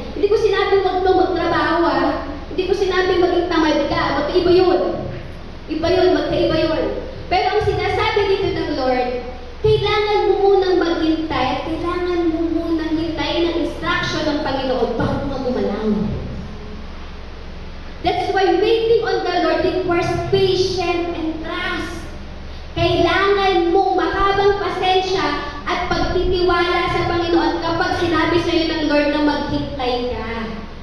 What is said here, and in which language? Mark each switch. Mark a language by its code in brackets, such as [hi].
[tl] Hindi ko sinabi huwag mo magtrabaho Hindi ko sinabi maging tamad ka. Magkaiba yun. Magkaiba yun. Pero ang sinasabi dito ng Lord, kailangan mo munang maghintay at kailangan mo munang hintayin ang instruction ng Panginoon bago ka gumalaw. [en] That's why waiting on the Lord requires patience and trust. [tl] Kailangan mong mahabang pasensya at pagtitiwala sa Panginoon kapag sinabi sa iyo ng Lord na maghintay ka.